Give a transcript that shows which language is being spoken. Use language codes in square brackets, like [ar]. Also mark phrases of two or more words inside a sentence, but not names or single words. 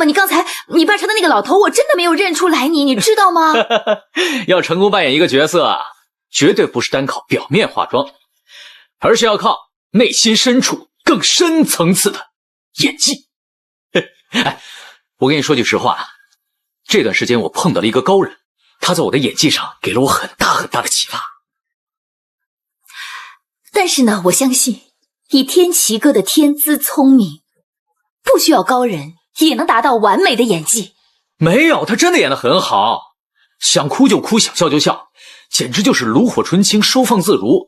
[zh] 你剛才你扮成的那個老頭，我真的沒有認出來你，你知道嗎？要成功扮演一個角色啊，絕對不是單靠表面化妝，而是要靠內心深處更深層次的演技。哎，我跟你說句實話，這段時間我碰到了一個高人，他在我的演技上給了我很大很大的啟發。但是呢，我相信以天齊哥的天資聰明，不需要高人也能達到完美的演技。沒有，他真的演得很好，想哭就哭，想笑就笑，簡直就是爐火純青，收放自如。